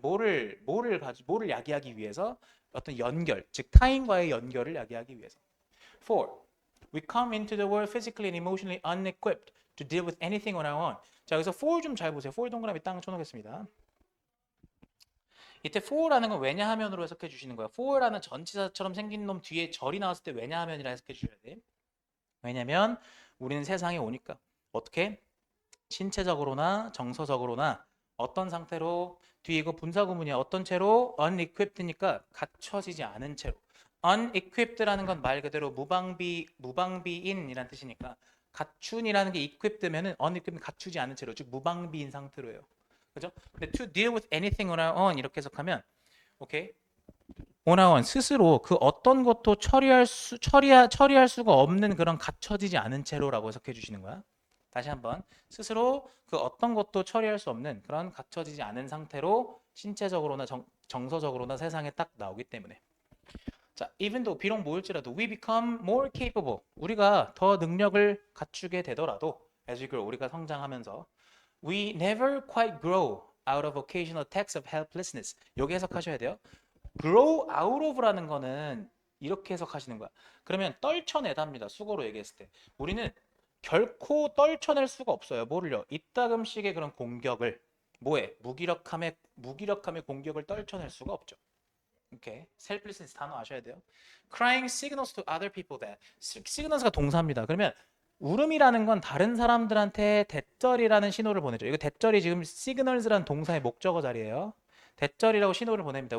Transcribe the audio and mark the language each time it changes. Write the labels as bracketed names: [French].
[Korean] 뭐를 야기하기 위해서 어떤 연결, 즉 타인과의 연결을 야기하기 위해서. 4. [English] We come into the world physically and emotionally unequipped to deal with anything on our own. [Korean] 자, 여기서 for 좀 잘 보세요. for 동그라미 땅 쳐놓겠습니다. 이때 for라는 건 왜냐하면으로 해석해 주시는 거야. for라는 전치사처럼 생긴 놈 뒤에 절이 나왔을 때 왜냐하면이라 해석해 주셔야 돼. 왜냐면 우리는 세상에 오니까 어떻게 신체적으로나 정서적으로나 어떤 상태로 뒤에 이거 분사구문이야. 어떤 채로 unequipped니까 갖춰지지 않은 채로. unequipped라는 건 말 그대로 무방비인이란 뜻이니까 갖춘이라는 게 equipped면은 unequipped 갖추지 않은 채로 즉 무방비인 상태로예요. 그죠? [English] 근데 to deal with anything on our own [Korean] 이렇게 해석하면 오케이. [English] on our own [Korean] 스스로 그 어떤 것도 처리할 수가 없는 그런 갖춰지지 않은 채로라고 해석해 주시는 거야. 다시 한번 스스로 그 어떤 것도 처리할 수 없는 그런 갖춰지지 않은 상태로 신체적으로나 정서적으로나 세상에 딱 나오기 때문에 자, [English] even though [Korean] 비록 모일지라도 [English] we become more capable [Korean] 우리가 더 능력을 갖추게 되더라도 [English] as we grow [Korean] 우리가 성장하면서 [English] we never quite grow out of occasional attacks of helplessness [Korean] 여기 해석하셔야 돼요. grow out of라는 거는 이렇게 해석하시는 거야. 그러면 떨쳐내답니다. 수거로 얘기했을 때 우리는 결코 떨쳐낼 수가 없어요. 뭐를요? 이따금씩의 그런 공격을 무기력함의 공격을 떨쳐낼 수가 없죠. 오케이. selflessness 단어 아셔야 돼요. [English] crying signals to other people that signals가 [Korean] 동사입니다. 그러면 울음이라는 건 다른 사람들한테 대절이라는 신호를 보내죠. 이거 대절이 지금 signals라는 동사의 목적어 자리예요. 대절이라고 신호를 보냅니다.